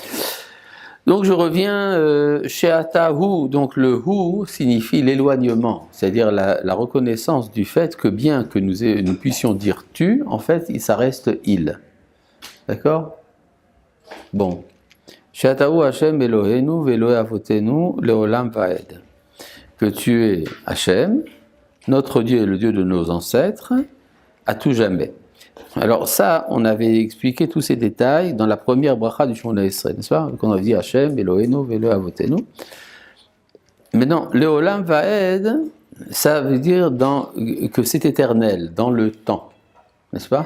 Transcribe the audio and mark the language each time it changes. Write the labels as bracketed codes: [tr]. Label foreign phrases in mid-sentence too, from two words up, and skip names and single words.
[fr] Donc, je reviens chez Atahu. Donc, le hu signifie l'éloignement, c'est-à-dire la reconnaissance du fait que bien que nous puissions dire tu, en fait, ça reste il. D'accord? Bon. [he] שאתה הוא השם אלוהינו ואלוהי אבותינו לעולם ועד. [fr] Que tu es Hashem, notre Dieu est le Dieu de nos ancêtres, à tout jamais. Alors ça, on avait expliqué tous ces détails dans la première bracha du [he] שמונה עשרה, [fr] n'est-ce pas? Qu'on avait dit [he] השם, אלוהינו, ואלוהי אבותינו. [fr] Maintenant, [he] לעולם ועד, [fr] ça veut dire que c'est éternel, dans le temps, n'est-ce pas?